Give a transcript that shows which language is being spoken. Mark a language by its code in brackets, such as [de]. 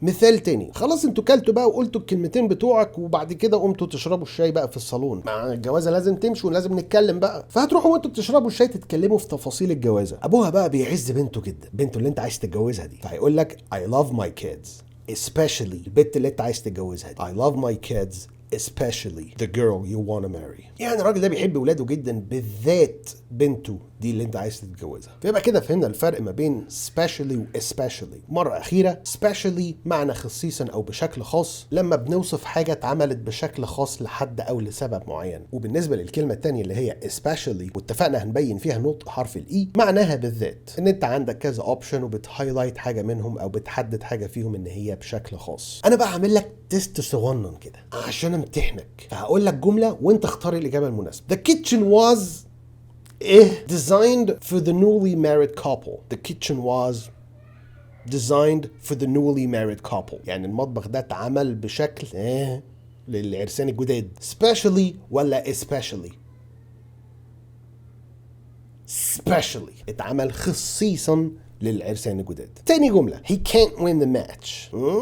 [ar] مثال تاني، خلاص انتوا كلتوا بقى وقلتوا الكلمتين بتوعك وبعد كده قمتوا تشربوا الشاي بقى في الصالون، مع الجوازه لازم تمشوا ولازم نتكلم بقى، فهتروحوا وانتوا بتشربوا الشاي تتكلموا في تفاصيل الجوازه. ابوها بقى بيعز بنته جدا، بنته اللي انت عايز تتجوزها دي، فهيقول لك [en] I love my kids especially [ar] البنت اللي انت عايز تتجوزها دي. [en] I love my kids especially the girl you want to marry. [ar] يعني الراجل ده بيحب ولاده جدا، بالذات بنته دي اللي انت عايز تتجوزها. فيبقى كده فهمنا الفرق ما بين specially و especially. مرة أخيرة، specially معنى خصيصا أو بشكل خاص لما بنوصف حاجة اتعملت بشكل خاص لحد أو لسبب معين. وبالنسبة للكلمة التانية اللي هي especially واتفقنا هنبين فيها نطق حرف الإي، معناها بالذات إن أنت عندك كذا أوبشن وبتهايلايت حاجة منهم أو بتحدد حاجة فيهم إن هي بشكل خاص. أنا بقى عامل لك تيست صغنن كده عشان امتحنك، فهقول لك جملة وأنت اختار الإجابة المناسبة. [en] The kitchen was designed for the newly married couple. The kitchen was designed for the newly married couple. [ar] يعني المطبخ ده اتعمل بشكل للعرسان الجداد. Specially ولا especially؟ Specially اتعمل خصيصا للعرسان الجداد. تاني جملة، [en] he can't win the match.